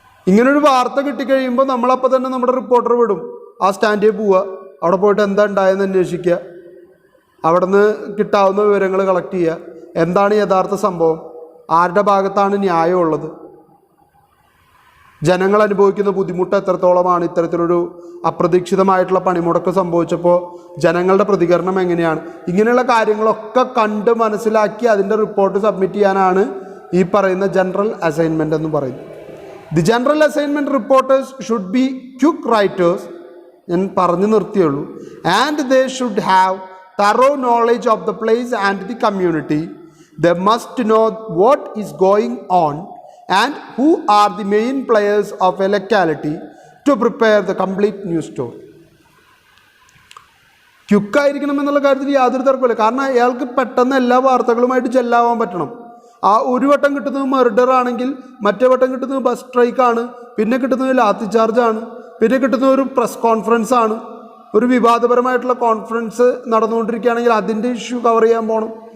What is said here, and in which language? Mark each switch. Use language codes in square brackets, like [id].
[ml] ഇങ്ങനൊരു വാർത്ത കിട്ടിക്കഴിയുമ്പോൾ നമ്മളപ്പോൾ തന്നെ നമ്മുടെ റിപ്പോർട്ടർ വിടും, ആ സ്റ്റാൻഡിൽ പോവുക, അവിടെ പോയിട്ട് എന്താ ഉണ്ടായെന്ന് അന്വേഷിക്കുക, അവിടെ നിന്ന് കിട്ടാവുന്ന വിവരങ്ങൾ കളക്ട് ചെയ്യുക, എന്താണ് യഥാർത്ഥ സംഭവം, ആരുടെ ഭാഗത്താണ് ന്യായമുള്ളത്, ജനങ്ങൾ അനുഭവിക്കുന്ന ബുദ്ധിമുട്ട് എത്രത്തോളമാണ്, ഇത്തരത്തിലൊരു അപ്രതീക്ഷിതമായിട്ടുള്ള പണിമുടക്ക് സംഭവിച്ചപ്പോൾ ജനങ്ങളുടെ പ്രതികരണം എങ്ങനെയാണ്, ഇങ്ങനെയുള്ള കാര്യങ്ങളൊക്കെ കണ്ട് മനസ്സിലാക്കി അതിൻ്റെ റിപ്പോർട്ട് സബ്മിറ്റ് ചെയ്യാനാണ് ഈ പറയുന്ന ജനറൽ അസൈൻമെൻ്റ് എന്ന് പറയുന്നത്. [en] the general assignment reporters should be quick writers, [ml] ഞാൻ പറഞ്ഞു നിർത്തിയുള്ളൂ, [en] And they should have thorough knowledge of the place and the community. They must know what is going on and who are the main players of a locality to prepare the complete news story. [ml] ക്യുക്കായിരിക്കണം എന്നുള്ള കാര്യത്തിൽ യാതൊരു തർക്കമില്ല. കാരണം അയാൾക്ക് പെട്ടെന്ന് എല്ലാ വാർത്തകളുമായിട്ട് ചെല്ലാവാൻ പറ്റണം. ആ ഒരു വട്ടം കിട്ടുന്നത് മർഡർ ആണെങ്കിൽ മറ്റേ വട്ടം കിട്ടുന്നത് ബസ് സ്ട്രൈക്കാണ്, പിന്നെ കിട്ടുന്നത് ലാത്തി ചാർജാണ്, പിന്നെ കിട്ടുന്നത് ഒരു പ്രസ് കോൺഫറൻസ് ആണ്. ഒരു വിവാദപരമായിട്ടുള്ള കോൺഫറൻസ് നടന്നുകൊണ്ടിരിക്കുകയാണെങ്കിൽ അതിൻ്റെ ഇഷ്യൂ കവർ ചെയ്യാൻ പോകണം.